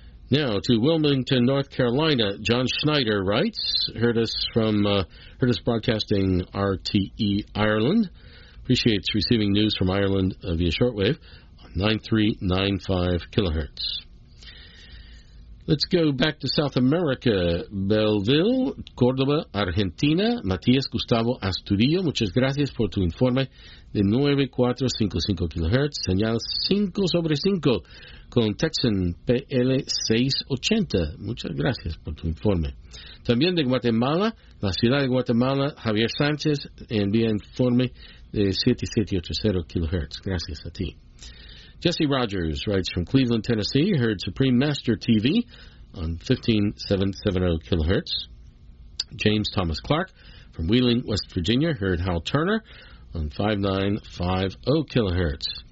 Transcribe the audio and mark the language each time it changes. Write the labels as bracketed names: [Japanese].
[English] Now, to Wilmington, North Carolina, John Schneider writes, heard us broadcasting RTE Ireland. Appreciates receiving news from Ireland via shortwave on 9395 kilohertz. Let's go back to South America. Belleville, Córdoba, Argentina. [Spanish] Matías Gustavo Asturillo, muchas gracias por tu informe de 9455 kilohertz. Señal 5 sobre 5 con Texan PL680. Muchas gracias por tu informe. También de Guatemala, la ciudad de Guatemala, Javier Sánchez envía informe de 7780 kilohertz. Gracias a ti. [English] Jesse Rogers writes from Cleveland, Tennessee. Heard Supreme Master TV on 15770 kilohertz. James Thomas Clark from Wheeling, West Virginia. Heard Hal Turner on 5950 kilohertz.